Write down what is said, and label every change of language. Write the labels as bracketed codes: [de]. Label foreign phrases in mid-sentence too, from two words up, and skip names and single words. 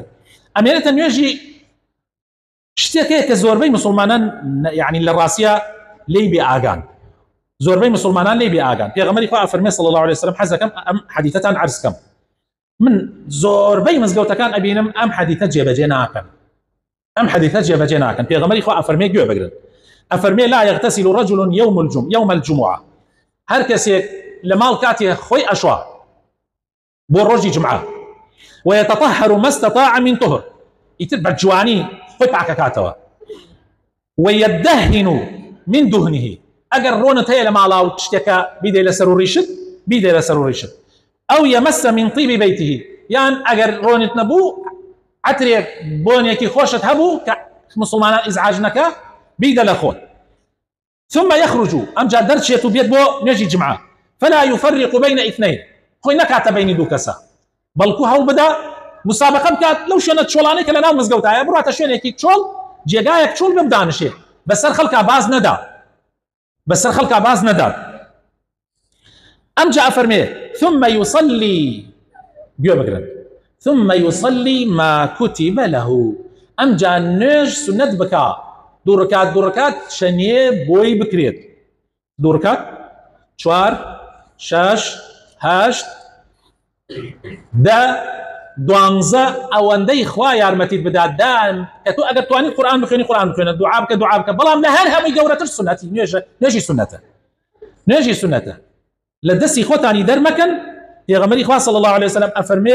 [ckb] ئەمێنێتە نوێژی شتێکەیە کە زۆربەی مسلمانان یعنی لە ڕاستیە لێی بێ ئاگان زۆربەی مسلمانان لێی بێ ئاگان پێغەمبەری خوا فەرمێ [ar] صلی الله عليه وسلم [ckb] حەز دەکەم ئەم حەدیثەتان عرض بکەم من زۆربەی مزگەوتەکان ئەبینم ئەم حەدیثە جێبەجێ ناکەن ئەم حەدیثە جێبەجێ ناکەن پێغەمبەری خوا ئەفەرمێ گوێ بگرن ئەفەرمێ [ar] لا يغتسل رجل يوم الجمعة [ckb] هەر کەسێک لە ماڵ کاتێ خۆی ئەشوا بۆ ڕۆژی جمعە [ar] ويتطهر ما استطاع من طهر [ckb] ئیتر بەجوانی خۆی پاکەکاتەوە [ar] ويدهن من دهنه [ckb] ئەگەر ڕۆنت هەیە لە ماڵا و شتێکە بیدەی لەسەر و ڕیشت بیدەی لەسەر و ڕیشت ئەو يمس [ar] من طيب بيته [ckb] یان ئەگەر ڕۆنت نەبوو عەترێک بۆنێکی خۆشت هەبوو کە مسلمانان ئیزعاج نەکە بیدە لە خۆت [ar] ثم يخرج [ckb] ئەمجا دەرچێت و بێت بۆ نوێژی جمعە [ar] فلا يفرق بين اثنين [ckb] خۆی نەکاتە بینی دوو کەسە بەڵکو هەوڵ بدا مسابقە بکات لەو شوێنە چۆڵانەی کە لەناو مزگەوتایە بڕاتە شوێنێکی چۆڵ جێگایەک چۆڵ بمدانشێ بەسەر خەڵکا باز نەدا بەسەر خەڵکا باز نەدات ئەمجا ئەفەرمێ [ar] ثم يصلي [ckb] گوێ بگرن [ar] ثم يصلي ما كتب له [ckb] ئەمجا نوێژ سنەت بکا دوو ڕکات شەنیێ بۆی بکرێت دوو ڕکات چوار شەش هەشت دە دوانزە ئەوەندەی خوا یارمەتیت بدات دان کە تۆ ئەگەر توانی قورئان بخوێنی قورئان بخوێنە دوعا بکە بەڵام لە هەر هەمووی گەورەتر سنەتی نوێژی سنەتە لە دەستی خۆتانی دەرمەکەن پێغەمبەری خوا [ar] صلی الله عليه وسلم [ckb] ئەفەرمێ